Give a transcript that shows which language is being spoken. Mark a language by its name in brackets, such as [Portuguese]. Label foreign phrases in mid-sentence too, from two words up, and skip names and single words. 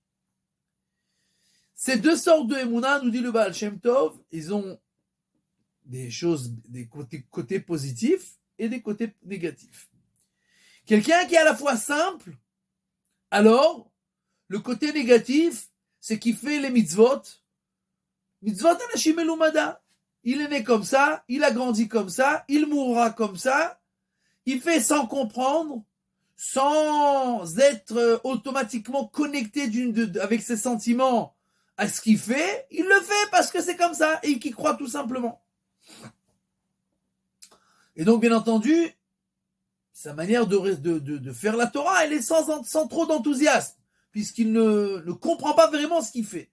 [French] Ces 2 sortes de Emouna, nous dit le Baal Shem Tov, ils ont des côtés positifs et des côtés négatifs. Quelqu'un qui a la foi simple, alors, le côté négatif, c'est qu'il fait les mitzvot. [Hebrew] מצוות אנשים אלומדה. [French] Il est né comme ça, il a grandi comme ça, il mourra comme ça. Il fait sans comprendre, sans être automatiquement connecté avec ses sentiments à ce qu'il fait. Il le fait parce que c'est comme ça et qu'il croit tout simplement. Et donc, bien entendu, sa manière de faire la Torah, elle est sans trop d'enthousiasme, puisqu'il ne comprend pas vraiment ce qu'il fait.